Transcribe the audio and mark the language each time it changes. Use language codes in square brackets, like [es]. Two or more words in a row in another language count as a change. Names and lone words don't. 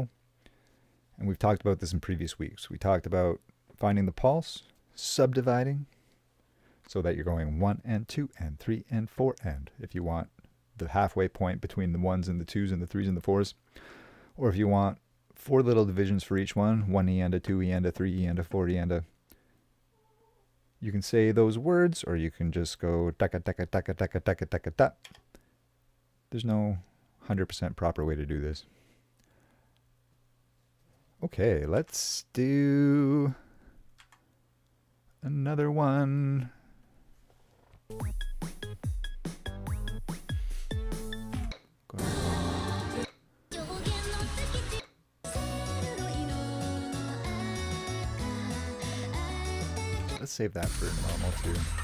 [en] And we've talked about this in previous weeks. We talked about finding the pulse, subdividing, so that you're going 1 and 2 and 3 and 4, and if you want the halfway point between the 1s and the 2s and the 3s and the 4s, or if you want 4 little divisions for each one, 1 e and a 2 e and a 3 e and a 4 e and a. You can say those words, or you can just go taka taka taka taka taka taka ta. There's no 100% proper way to do this. Okay, let's do another one. Let's save that for normal too.